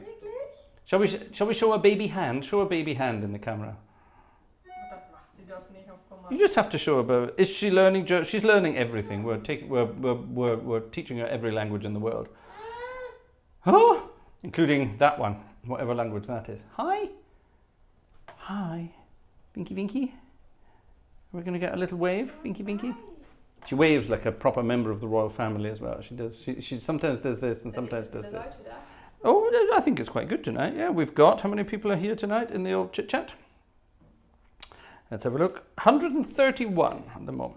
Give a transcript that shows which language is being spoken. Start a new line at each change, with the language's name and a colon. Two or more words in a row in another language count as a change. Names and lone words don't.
English: Shall we show a baby hand? Show a baby hand in the camera. You just have to show her. Is she learning? She's learning everything. We're teaching her every language in the world. Oh, including that one, whatever language that is. Hi. Hi. Vinky Vinky. We're going to get a little wave. Vinky Vinky. She waves like a proper member of the royal family as well. She does. She sometimes does this and sometimes does this. Oh, I think it's quite good tonight. Yeah, we've got, how many people are here tonight in the old chit chat? Let's have a look. 131 at the moment.